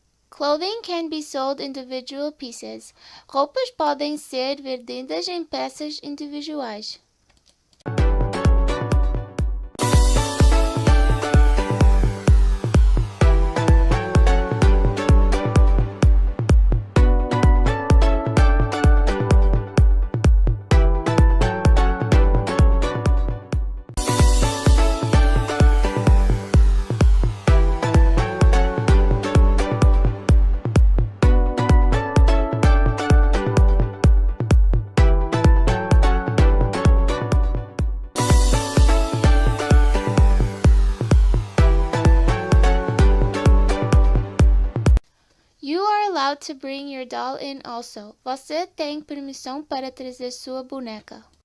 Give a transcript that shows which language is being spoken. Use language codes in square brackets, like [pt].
[en] Clothing can be sold individual pieces. [pt] Roupas podem ser vendidas em peças individuais. [en] You are allowed to bring your doll in also. [pt] Você tem permissão para trazer sua boneca.